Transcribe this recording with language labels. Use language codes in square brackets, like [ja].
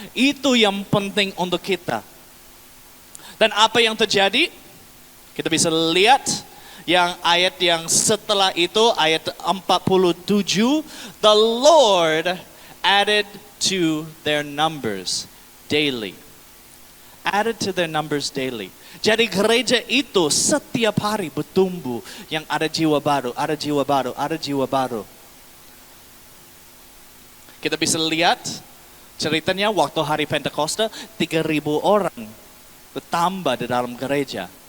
[id] Itu yang penting untuk kita. Dan apa yang terjadi? Kita bisa lihat yang ayat yang setelah itu, ayat 47. [en] The Lord added to their numbers daily. Added to their numbers daily. [id] Jadi gereja itu setiap hari bertumbuh. Yang ada jiwa baru, ada jiwa baru, ada jiwa baru. Kita bisa lihat ceritanya waktu hari Pentakosta 3.000 orang bertambah di dalam gereja.